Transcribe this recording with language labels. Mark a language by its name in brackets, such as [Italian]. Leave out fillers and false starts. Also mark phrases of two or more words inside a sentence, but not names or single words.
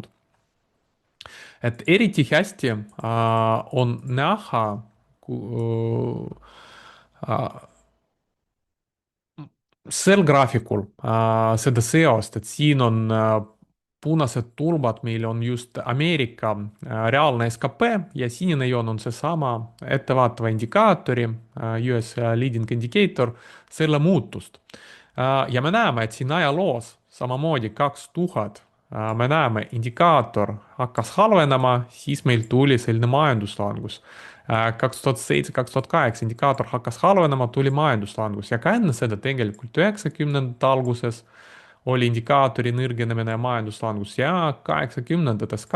[Estonian] et eriti hästi on näha sel graafikul seda seost, et siin on punased tulbad, meil on just Ameerika reaalne skp ja sinine joon on seesama ettevaatava indikaatori [English] US leading indicator, [Estonian] selle muutust. ja me näeme, et siin ajaloos samamoodi 2000 me näeme, indikaator hakkas halvenema, siis meil tuli selline majanduslangus. 2007, 2008 indikaator hakkas halvenema, tuli majanduslangus ja ka enne seda tegelikult 90ndate alguses oli indikaatori nõrgenemine ja majanduslangus ja 80ndates ka.